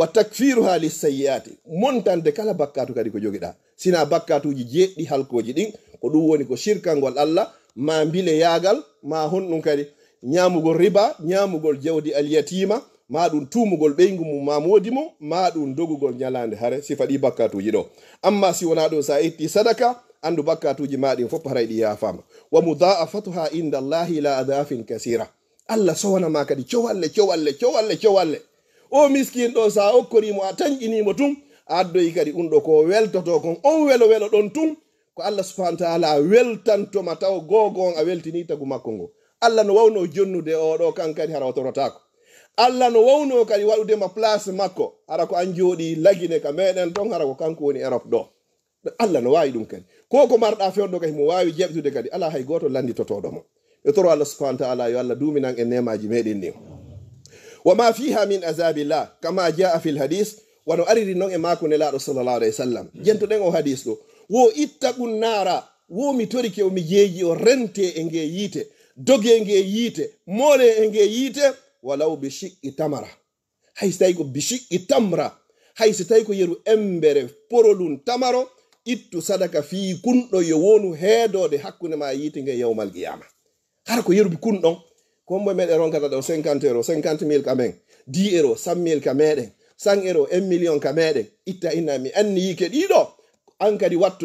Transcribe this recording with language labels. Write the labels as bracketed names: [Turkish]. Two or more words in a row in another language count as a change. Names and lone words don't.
[Arabic] تكفيرها للسيئات [Fula] montande kala bakkatu kadi ko jogiɗa sina bakkatuji jeɗɗi halkoji ɗin ko ɗum woni ko shirkangol Allah ma bile yagal ma honɗum kadi ñamugol riba ñamugol jawdi alyatima ma ɗum tumugol ɓeygu mum ma modi mum ma ɗum dogugol ñalande hare sifa ɗi bakkatuji ɗo amma si wona ɗum sa itti sadaka andu bakkatuji maɗin fof haray ɗi yafama [Arabic] ومضاعفتها عند الله إلى أضعاف كثيرة [Fula] Allah sowanama kadi cowalle o miskin ɗo sa okkorimo a tañƴinimo tun a addoyi kadi ɗum ɗo ko weltoto kon on welo ɗon tun ko [Arabic] الله سبحانه وتعالى [Fula] weltantoma taw gogo on a weltini tagu makko ngo Allah no wawno jonnude oɗo kan kadi hara o torotako Allah no wawno kadi waɗudema place makko hara ko an jooɗi lagine ka meɗen ton hara ko kanko woni Europe ɗo Allah no wawi ɗum kadi ko marɗa fewɗo kadi mo wawi jeɓtude kadi ala hay goto landitotoɗomo e toro [Arabic] الله سبحانه وتعالى [Fula] yo Allah duminan e nemaji meɗen ni [Arabic] وما فيها من عذاب الله كما جاء في الحديث [Fula] wano ariri noon e mako nelaɗo [Arabic] صلى الله عليه وسلم [Fula] jentoɗen o hadis ɗo wo [Arabic] اتقوا النار [Fula] wo mi torike o mi jeeji o rente e nge yiite doge nge yiite mole e nge yiite walaw bi [Arabic] شق تمرة [Fula] hay so tawi ko [Arabic] بشق تمرة [Fula] hay so tawi ko yeru embere porolum tamaro ittu sadaka fi kunɗo yo wonu heedode hakkunde ma yiite nge [Arabic] يوم القيامة [Fula] hara ko yeru bi kunɗon ko mo meɗe ronkata ɗo 50 euros 50 000 ka men 10 euros 100 000 ka meɗen 100 euros 1 million ka meɗen itta inna mi anni yike ɗiɗo an kadi